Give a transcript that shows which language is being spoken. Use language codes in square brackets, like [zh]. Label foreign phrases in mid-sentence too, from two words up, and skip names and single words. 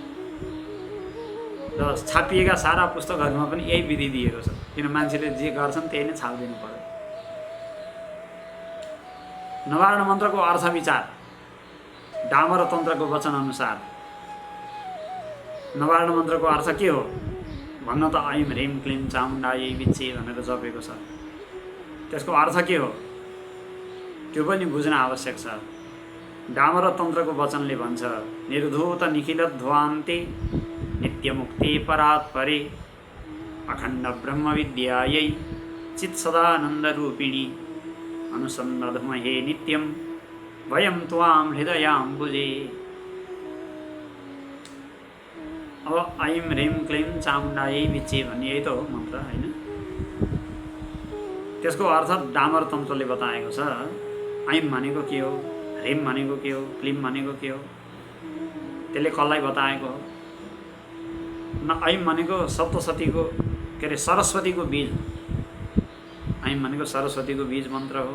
[ne] र छापिएका सारा पुस्तकहरूमा पनि यही विधि दिएको छ, किन मान्छेले जे गर्छन् त्यही नै छापिदिनु पर्यो। नवारण मन्त्रको अर्थ विचार डामर तन्त्रको वचन अनुसार नवारण मन्त्रको अर्थ के हो भन्न त [sa] ऐम ह्रीम क्लीम चामुण्डायै विच्चे [ne] भनेर जपेको छ। त्यसको अर्थ के हो त्यो पनि बुझ्न आवश्यक छ। डामर तन्त्रको वचनले भन्छ, [sa] निर्धूत निखिल ध्वान्ते नित्यमुक्ति परात्परे अखण्ड ब्रह्म विद्यायै चित् सदानन्द रूपिणी अनुसन्धमहे नित्यं वयं त्वां हृदयाम्बुजे। [ne] अब [sa] ऐम ह्रीम क्लीम चामुण्डायै विच्चे [ne] भन्ने यही त हो मन्त्र, होइन? त्यसको अर्थ डामर तन्त्रले बताएको छ। ऐम भनेको के हो, ह्रीम भनेको के हो, क्लीम भनेको के हो, त्यसले कसलाई बताएको हो? न ऐम भनेको सप्तशतीको के अरे सरस्वतीको बीज, ऐम भनेको सरस्वतीको बीज मन्त्र हो।